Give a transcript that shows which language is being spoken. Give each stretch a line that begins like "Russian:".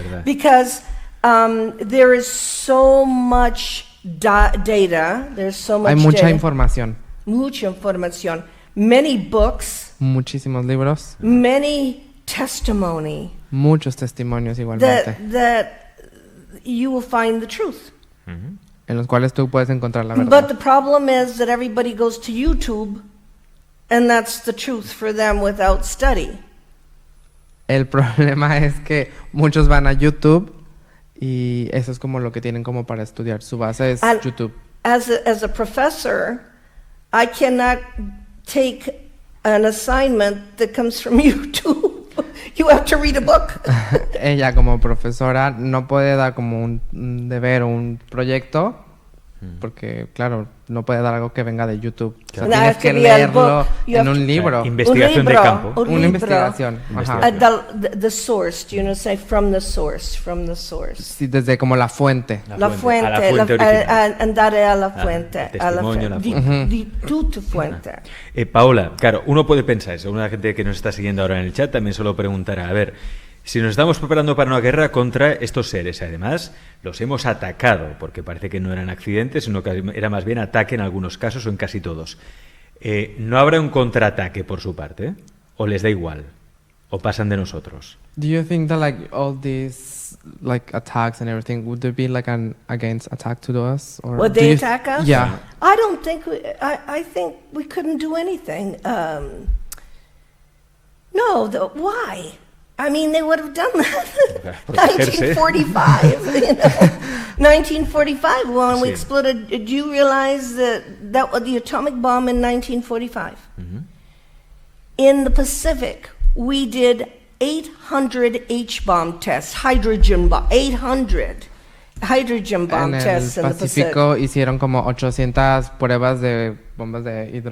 English: Because there is so much data, there's so much
Spanish: hay mucha
English: data,
Spanish: información. Mucha información.
English: Many books.
Spanish: Muchísimos libros.
English: Many testimony.
Spanish: Muchos testimonios igualmente.
English: That you will find the truth.
Spanish: En los cuales tú puedes encontrar la verdad.
English: But the problem is that everybody goes to YouTube, and that's the truth for them without study.
Spanish: El problema es que muchos van a YouTube y eso es como lo que tienen como para estudiar. Su base es YouTube.
English: As a professor, I cannot take an assignment that comes from YouTube. You have to read a book.
Spanish: Ella como profesora no puede dar como un deber o un proyecto porque, claro, no puede dar algo que venga de YouTube. O sea, tienes que leerlo en un libro. Investigación de campo. Una investigación. Ajá.
English: The source, do you know, say from the source.
Spanish: Sí, desde como la fuente. La fuente original. Andare a la fuente. Testimonio, la fuente. Di tu fuente. Paola, claro, uno puede pensar eso. Una gente que nos está siguiendo ahora en el chat también solo preguntará, a ver, si nos estamos preparando para una guerra contra estos seres, además los hemos atacado, porque parece que no eran accidentes, sino que era más bien ataque en algunos casos o en casi todos. ¿No habrá un contraataque por su parte? ¿O les da igual? ¿O pasan de nosotros?
English: Do you think that like all these like attacks and everything, would there be like an against attack to us? Or would they attack us? Yeah. I don't think, I think we couldn't do anything. No, why? I mean, they would have done that. 1945, you know. 1945, when we exploded. Did you realize that was the atomic bomb in 1945? In the Pacific, we did 800 H-bomb tests, hydrogen bomb, 800 hydrogen bomb tests in the Pacific.
Spanish: En el Pacífico hicieron como 800 pruebas de bombas de